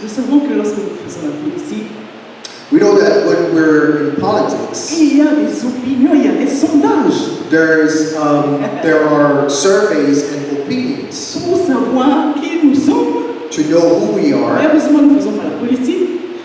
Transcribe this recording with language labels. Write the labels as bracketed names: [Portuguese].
[French] nous savons que lorsque nous faisons la politique, [English] we know that when we're in politics, [French] il y a des opinions, il y a des sondages [English] there are surveys and opinions [French] pour savoir qui nous sommes. [English] to know who we are, [French] Heureusement, nous ne faisons pas la politique,